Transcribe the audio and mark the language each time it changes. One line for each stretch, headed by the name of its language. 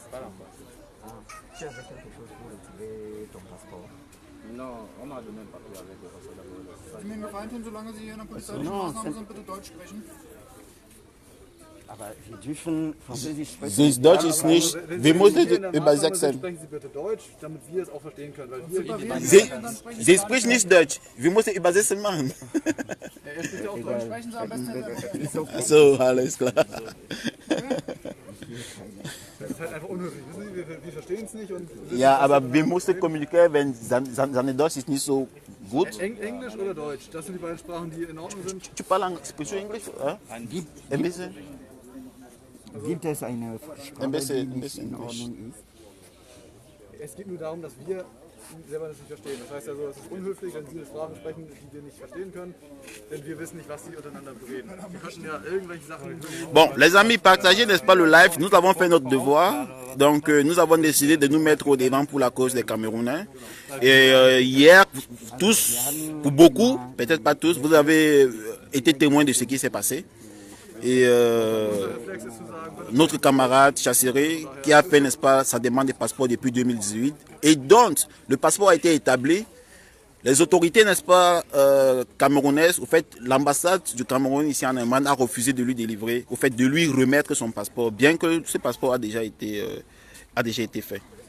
French: Tu avais quelque chose pour retirer ton passeport? Non, on m'a donné un papier avec le passeport.
German: Sie mir einen Gefallen tun, solange Sie hier in der polizeilichen Maßnahme sind, bitte Deutsch sprechen. Aber wir dürfen Französisch sprechen. Since Deutsch ist nicht, wir müssen übersetzen. Sprechen Sie bitte Deutsch, damit wir es auch verstehen können. Weil Sie sprechen nicht Deutsch, wir müssen übersetzen machen. Er spricht ja auch Deutsch, sprechen Sie am besten. So, alles klar. das ist halt einfach unhöflich. Wissen Sie, wir verstehen es nicht. Und Ja, aber wir müssen kommunizieren, wenn seine Deutsch ist nicht so gut. Englisch oder Deutsch, das sind die beiden Sprachen, die in Ordnung sind.
French: Tu parles Englisch?
German: Ein bisschen. Gibt es eine Sprache, die nicht in Ordnung ist? Es geht nur darum, dass wir selber das nicht verstehen. Das heißt also, es ist unhöflich, wenn Sie Sprachen sprechen, die wir nicht verstehen können, denn wir wissen nicht, was Sie untereinander reden. Wir könnten ja irgendwelche Sachen...
French: Bon, les amis, partagez, n'est-ce pas, le live. Nous avons fait notre devoir. Donc, nous avons décidé de nous mettre au devant pour la cause des Camerounais. Et hier, tous, pour beaucoup, peut-être pas tous, vous avez été témoins de ce qui s'est passé. Et notre camarade Chasséré, qui a fait, n'est-ce pas, sa demande de passeport depuis 2018, et dont le passeport a été établi, les autorités, n'est-ce pas, camerounaises, au fait, l'ambassade du Cameroun ici en Allemagne a refusé de lui délivrer, au fait, de lui remettre son passeport, bien que ce passeport a déjà été fait.